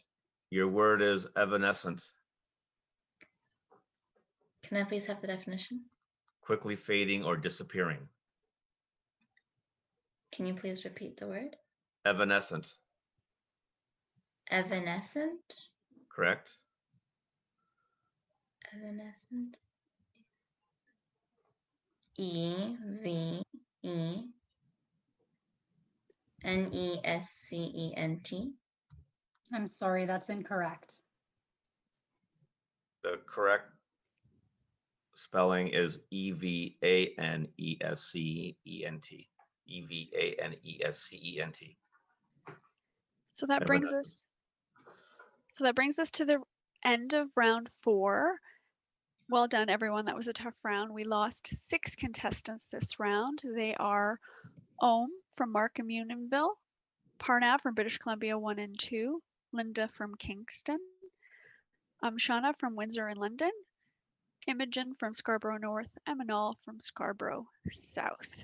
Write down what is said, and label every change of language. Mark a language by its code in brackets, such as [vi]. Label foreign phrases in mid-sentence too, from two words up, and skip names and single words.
[en] Your word is evanescent. Can I please have the definition? Quickly fading or disappearing. Can you please repeat the word? Evanescent. Evanescent? Correct. Evanescent. E-V-E-N-E-S-C-E-N-T. I'm sorry, that's incorrect. The correct spelling is E-V-A-N-E-S-C-E-N-T. E-V-A-N-E-S-C-E-N-T. So that brings us to the end of round 4. Well done, everyone. That was a tough round. We lost 6 contestants this round. They are Ohm from Markham Unionville, Parnav from British Columbia 1 and 2, Linda from Kingston, Shauna from Windsor and London, Imogen from Scarborough North, and Manal from Scarborough South.